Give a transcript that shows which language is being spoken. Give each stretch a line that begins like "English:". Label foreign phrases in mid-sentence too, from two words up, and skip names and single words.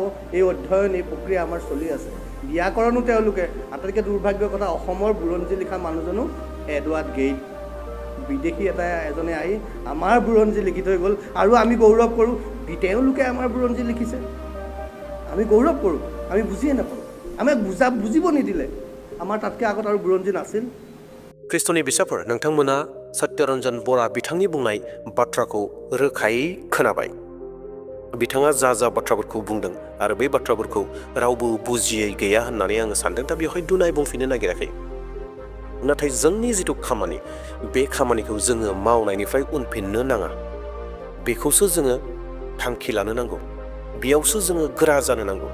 Assamese: এই অধ্যয়ন, এই প্ৰক্ৰিয়া আমাৰ চলি আছে। ব্যাকৰণো তেওঁলোকে, আটাইতকৈ দুৰ্ভাগ্যৰ কথা, অসমৰ বুৰঞ্জী লিখা মানুহজনো এডৱাৰ্ড গেইট, বিদেশী এজনে আহি আমাৰ বুৰঞ্জী লিখি থৈ গ'ল, আৰু আমি গৌৰৱ কৰোঁ তেওঁলোকে আমাৰ বুৰঞ্জী লিখিছে। আমি গৌৰৱ কৰোঁ, আমি বুজিয়ে নাপাওঁ, আমাক বুজিব নিদিলে। আমাৰ তাতকৈ আগত আৰু বুৰঞ্জী নাছিল।
Bodo: খ্ৰীষ্টনি बिसाफोर, नोंथांमोना सत्य रंजन बरा बिथांनि बुंनाय बाथ्राखौ रोखायै खोनाबाय। बिथाङा जा बाथ्राफोरखौ बुंदों आरो बे बाथ्राफोरखौ रावबो बुजियै गैया होननानै आङो सानदों। दा बेवहाय दुनाय बुंफिननो नागिराखै, नाथाय जोंनि जिथु खामानि, बे खामानिखौ जोङो मावनायनिफ्राय उनफिननो नाङा, बेखौसो जोङो थांखि लानो नांगौ, बेयावसो जोङो गोरा जानो नांगौ।